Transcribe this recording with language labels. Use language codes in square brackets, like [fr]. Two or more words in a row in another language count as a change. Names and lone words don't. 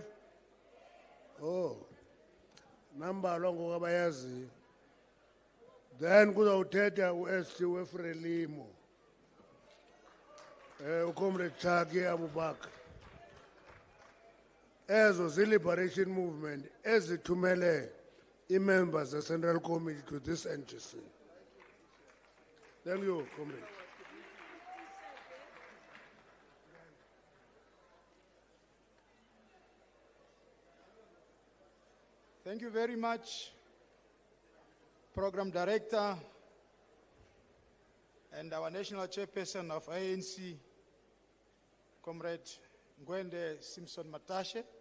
[xh] Oh, nambalwa ngokabayaziyo. Then kuzawuthetha uST weFrelimo, uComrade Chaki Abubakar. Ezo zii-liberation movement ezithumele i-members the-Central Committee [en] to this NGC. Thank you, comrade. Thank you very much, Program Director and our National Chairperson of ANC, Comrade Ngwende Simpson Matashe.